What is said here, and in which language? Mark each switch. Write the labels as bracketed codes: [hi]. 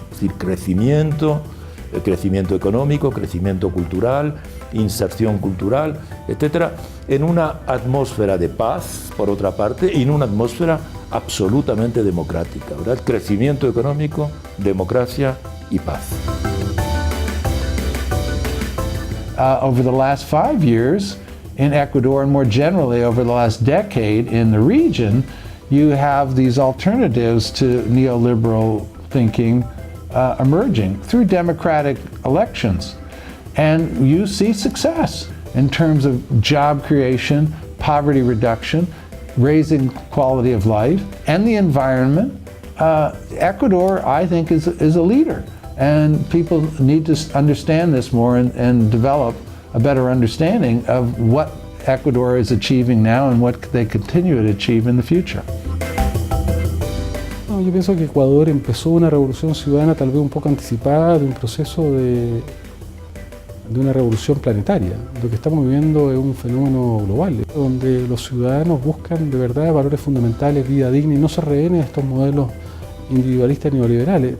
[es] Es decir, crecimiento económico, crecimiento cultural, inserción cultural, etcétera, en una atmósfera de paz, por otra parte, y en una atmósfera absolutamente democrática, ¿verdad? Crecimiento económico, democracia y paz. [en] Over the last 5 years in Ecuador, and more generally over the last decade in the region, you have these alternatives to neoliberal thinking emerging through democratic elections. And you see success in terms of job creation, poverty reduction, raising quality of life, and the environment. Ecuador, I think, is a leader. And people need to understand this more and develop a better understanding of what Ecuador is achieving now and what they continue to achieve in the future. [es] Yo pienso que Ecuador empezó una revolución ciudadana tal vez un poco anticipada de un proceso de de una revolución planetaria. Lo que estamos viviendo es un fenómeno global, donde los ciudadanos buscan de verdad valores fundamentales, vida digna, y no se rehén a estos modelos individualistas neoliberales.